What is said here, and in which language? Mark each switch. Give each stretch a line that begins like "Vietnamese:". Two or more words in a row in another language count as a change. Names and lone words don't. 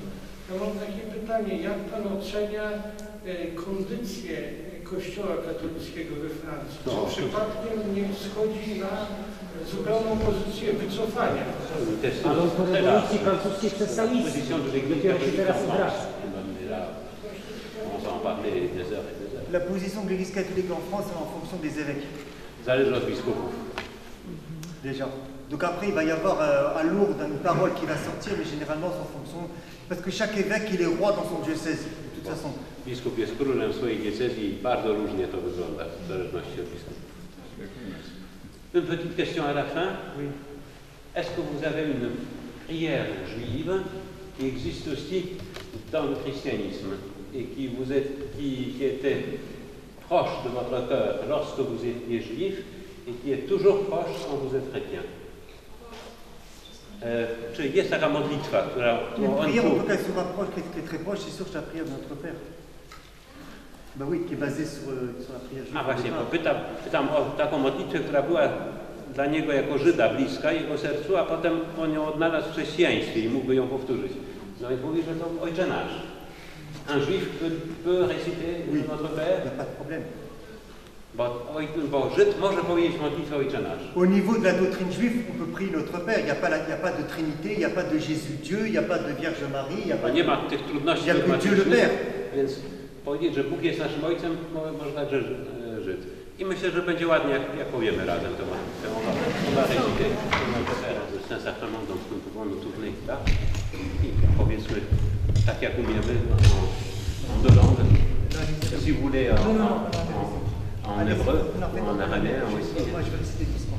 Polish: Ja mam takie pytanie, jak Pan ocenia kondycję Kościoła katolickiego we Francji? Czy przypadkiem nie schodzi na zupełną pozycję wycofania? Ale on po rewolucji francuskiej przestał istnieć. Dopiero się teraz odraża.
French: La position de l'Église catholique en France est en fonction des évêques.
Polish: Zależy od biskupów.
French: Déjà. Donc après, il va y avoir à Lourdes une parole qui va sortir, mais généralement c'est en fonction... Parce que chaque évêque, il est roi dans son diocèse, de toute façon.
Polish: Biskup jest królem swojej diecezji i bardzo różnie to wygląda, w zależności od biskupów.
French: Une petite question à la fin. Oui. Est-ce que vous avez une prière juive qui existe aussi dans le christianisme et qui était proche de votre cœur lorsque vous étiez juif et qui est toujours proche quand vous êtes chrétien?
Polish: Czy jest taka modlitwa, która...
French: Une prière, en tout cas, se rapproche, qui est très proche, c'est sûr que c'est la prière de notre Père. Ben oui, qui est basée sur la prière juive.
Polish: A właśnie, bo pytam o taką modlitwę, która była dla niego jako Żyda bliska, jego sercu, a potem on ją odnalazł w chrześcijaństwie i mógłby ją powtórzyć. No i mówi, że to Ojcze Nasz.
French: Un juif peut réciter Notre Père? Il n'y a pas de problème.
Polish: Bo Żyd może powiedzieć modlitwę Ojcze Nasz.
French: Au niveau de la doctrine juive, on peut prier Notre Père. Il n'y a pas de Trinité, il n'y a pas de Jésus Dieu, il n'y a pas de Vierge Marie, il n'y a pas
Polish: nie ma tych trudności dogmatycznych, więc powiedzieć, że Bóg jest naszym Ojcem, może także Żyd. I myślę, że będzie ładnie, jak powiemy razem tę modlitwę.
French: On va réciter Notre Père de Saint-Sacrement, donc nous pouvons nous tourner là.
Polish: I powiedzmy, tak jak umiemy,
French: en deux langues. Si vous voulez, en hébreu, en araméen aussi. Moi, je vais réciter doucement.